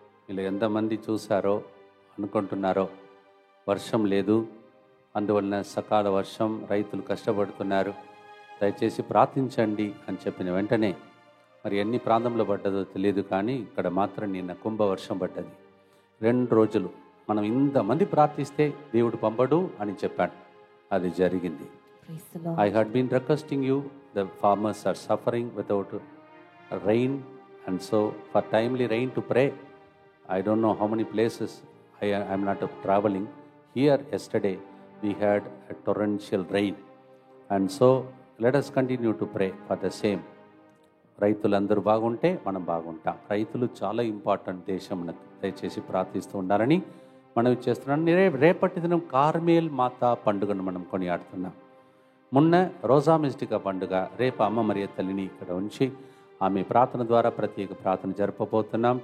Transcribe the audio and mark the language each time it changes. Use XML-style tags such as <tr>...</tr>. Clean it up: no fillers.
<te>ఇలా ఎంతమంది చూశారో అనుకుంటున్నారో, వర్షం లేదు, అందువలన సకాల వర్షం, రైతులు కష్టపడుతున్నారు, దయచేసి ప్రార్థించండి అని చెప్పిన వెంటనే మరి ఎన్ని ప్రాంతంలో పడ్డదో తెలియదు, కానీ ఇక్కడ మాత్రం నిన్న కుంభవర్షం పడ్డది. 2 రోజులు మనం ఇంతమంది ప్రార్థిస్తే దేవుడు పంపడు అని చెప్పాడు, అది జరిగింది.</te> <en>I had been requesting you, the farmers are suffering without rain, and so for timely rain to pray. I don't know how many places I am not traveling. Here yesterday we had a torrential rain. And so let us continue to pray for the same.</en> <te>రైతులందరూ బాగుంటే మనం బాగుంటాం. రైతులు చాలా important దేశంకు. దయచేసి ప్రార్థిస్తూ ఉండాలని మనం చేస్తున్నాం. రేపటి దినం కార్మేల్ మాత పండుగను మనం కొనియాడుతున్నాం. మొన్న రోజా మిస్టికా పండుగ, రేపు అమ్మ మరియ తల్లిని ఇక్కడ ఉంచి ఆమె ప్రార్థన ద్వారా ప్రత్యేక ప్రార్థన జరపబోతున్నాం.</te>